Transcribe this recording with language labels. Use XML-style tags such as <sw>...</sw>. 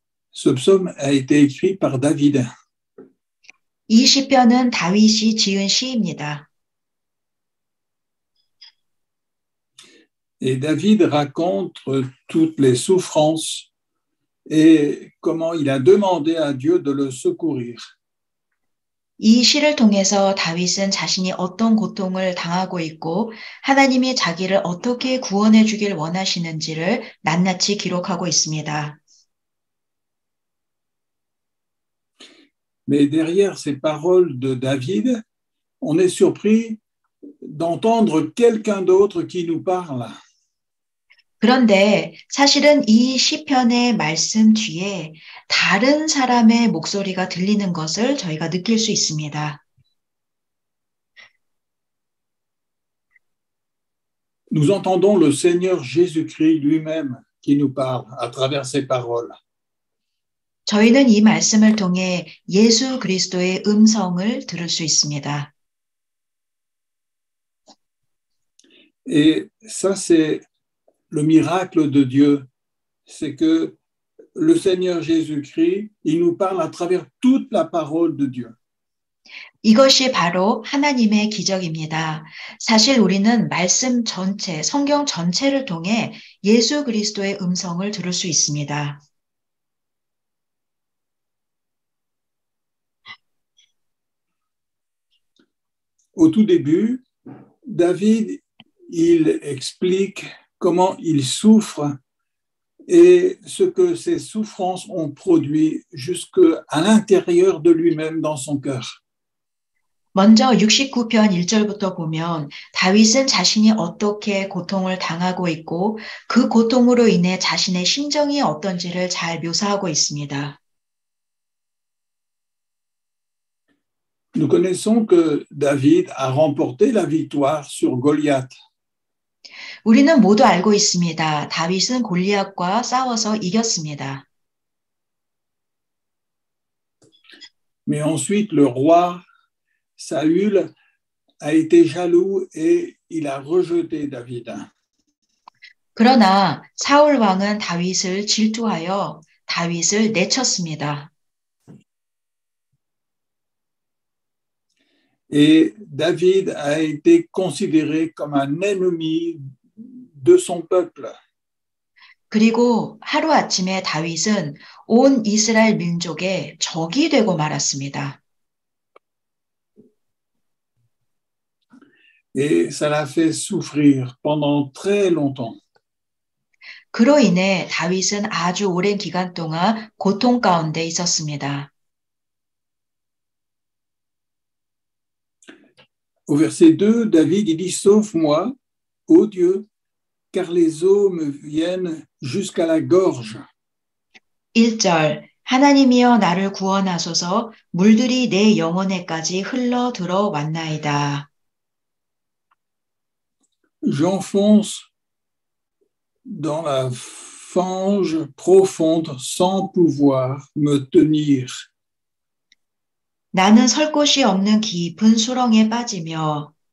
<fr>Ce psaume a été écrit par David.</fr> <ko>이 시편은 다윗이 지은 시입니다.</ko> <fr>Et David raconte toutes les souffrances et comment il a demandé à Dieu de le secourir.</fr> <ko>이 시를 통해서 다윗은 자신이 어떤 고통을 당하고 있고 하나님이 자기를 어떻게 구원해 주길 원하시는지를 낱낱이 기록하고 있습니다.</ko> <fr>Mais derrière ces paroles de David, on est surpris d'entendre quelqu'un d'autre qui nous parle.</fr> <ko>그런데 사실은 이 시편의 말씀 뒤에 다른 사람의 목소리가 들리는 것을 저희가 느낄 수 있습니다.</ko> <fr>Nous entendons le Seigneur Jésus-Christ lui-même qui nous parle à travers ces paroles.</fr> <ko>저희는 이 말씀을 통해 예수 그리스도의 음성을 들을 수 있습니다.</ko> <fr>Et ça, c'est le miracle de Dieu, c'est que le Seigneur Jésus-Christ, il nous parle à travers toute la parole de Dieu.</fr> <ko>이것이 바로 하나님의 기적입니다. 사실 우리는 말씀 전체, 성경 전체를 통해 예수 그리스도의 음성을 들을 수 있습니다.</ko> <fr>Au tout début, David, il explique comment il souffre et ce que ces souffrances ont produit jusqu'à l'intérieur de lui-même dans son cœur.</fr> <ko>먼저 69편 1절부터 보면 다윗은 자신이 어떻게 고통을 당하고 있고 그 고통으로 인해 자신의 심정이 어떤지를 잘 묘사하고 있습니다.</ko> <fr>Nous connaissons que David a remporté la victoire sur Goliath.</fr> <ko>우리는 모두 알고 있습니다. 다윗은 골리앗과 싸워서 이겼습니다.</ko> <fr>Mais ensuite, le roi Saül a été jaloux et il a rejeté David.</fr> <ko>그러나 사울 왕은 다윗을 질투하여 다윗을 내쳤습니다.</ko> <fr>Et David a été considéré comme un ennemi de son peuple.</fr> <ko>그리고 하루아침에 다윗은 온 이스라엘 민족의 적이 되고 말았습니다.</ko> <fr>Et ça l'a fait souffrir pendant très longtemps.</fr> <ko>그로 인해 다윗은 아주 오랜 기간 동안 고통 가운데 있었습니다.</ko> <fr>Au verset 2, David il dit sauve-moi, ô Dieu, car les eaux me viennent jusqu'à la gorge.</fr> <ko>1절 하나님이여 나를 구원하소서 물들이 내 영혼에까지 흘러 들어왔나이다.</ko> <fr>J'enfonce dans la fange profonde sans pouvoir me tenir.</fr> <ko>나는 설 곳이 없는 깊은 수렁에 빠지며</ko>